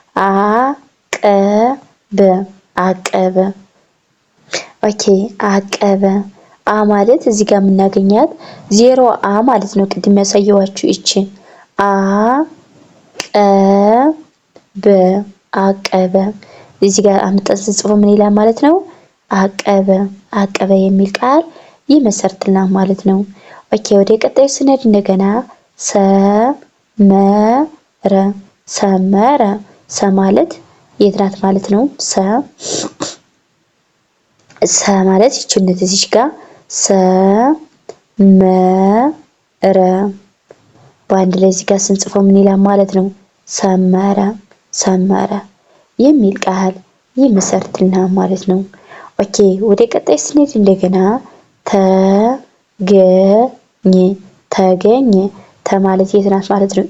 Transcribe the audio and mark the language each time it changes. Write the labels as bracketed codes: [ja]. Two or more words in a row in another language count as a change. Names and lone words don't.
[am] አቀበ አቀበ። ኦኬ አቀበ አ ማለት እዚህ ጋር የምናገኛት ዜሮ አ ማለት ነው። ቅድም ያሳየዋችሁ እቺ አ ቀ በ አቀበ እዚህ ጋር አምጠን ስንጽፈው ምን ይላል ማለት ነው? አቀበ አቀበ የሚል ቃል ይመሰርትልናል ማለት ነው። ኦኬ ወደ ቀጣዩ ስንሄድ እንደገና ሰመረ ሰመረ ሰ ማለት የት ናት ማለት ነው? ሰ ማለት ይችነት እዚህ ጋር ሰ መ ረ በአንድ ላይ እዚህ ጋር ስንጽፈው ምን ይላል ማለት ነው? ሰመረ ሰመረ የሚል ቃል ይመሰርትልናል ማለት ነው። ኦኬ ወደ ቀጣይ ስንሄድ እንደገና ተገኘ ተገኘ ተ ማለት የት ናት ማለት ነው?